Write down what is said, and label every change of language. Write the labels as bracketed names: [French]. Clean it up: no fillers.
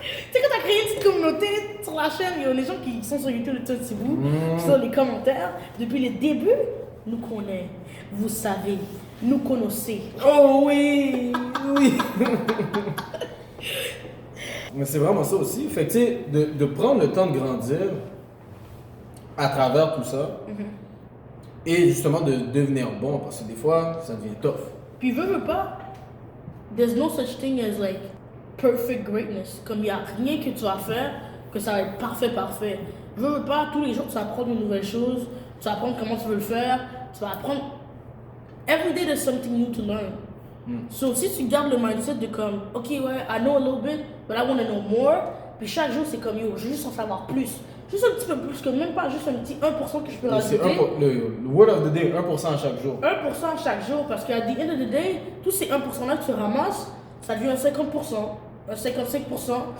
[French] Tu sais, quand t'as créé une petite communauté sur la chaîne, il y a les gens qui sont sur YouTube, c'est vous, qui sont dans les commentaires, depuis le début, nous connaissons, vous savez, nous connaissez. Oh oui, oui. Mais c'est vraiment ça aussi. Fait que tu sais, de prendre le temps de grandir à travers tout ça et justement de devenir bon parce que des fois ça devient tough. Puis veux pas, [English] there's no such thing as like perfect greatness. [French] Comme il n'y a rien que tu vas faire que ça va être parfait. Veux pas, tous les jours tu vas apprendre une nouvelle chose, tu vas apprendre comment tu veux le faire, tu vas apprendre. [English] Every day there's something new to learn. So [French] si tu gardes le mindset de comme, ok ouais, [English] I know a little bit, but I want to know more. [French] Puis chaque jour c'est comme yo, je veux juste en savoir plus. Juste un petit peu plus que même pas juste un petit 1% que je peux C'est rajouter. le [English] word of the day, [French] 1% à chaque jour. 1% chaque jour, parce qu'à [English] the end of the day, [French] tous ces 1% là que tu ramasses, ça devient un 50%, un 55%.